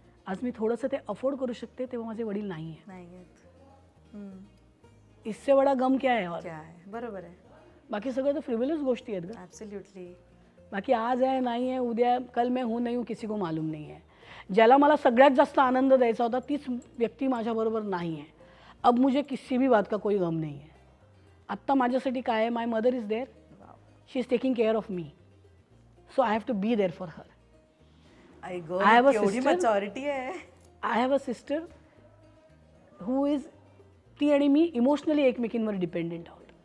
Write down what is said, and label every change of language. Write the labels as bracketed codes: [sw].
[mr] आज मी थोडंसं ते अफोर्ड करू शकते, तेव्हा माझे वडील नाही आहेत. [hi] इससे बडा गम क्या है. और [mr] बरोबर आहे. बाकी सगळं तर फ्रिव्हिलियस गोष्टी आहेत. [en] Absolutely. [mr] बाकी आज आहे नाही आहे, उद्या [hi] कल मैं हूँ नहीं हूँ किसी को मालूम नहीं है. [mr] ज्याला मला सगळ्यात जास्त आनंद द्यायचा होता तीच व्यक्ती माझ्याबरोबर नाही आहे. [hi] अब मुझे किसी भी बात का कोई गम नहीं है. [mr] आत्ता माझ्यासाठी काय आहे, [en] My mother is there, she is taking care of me, so I have to be there for her. I have a sister who is, [mr] ती आणि मी इमोशनली एकमेकींवर डिपेंडेंट आहोत.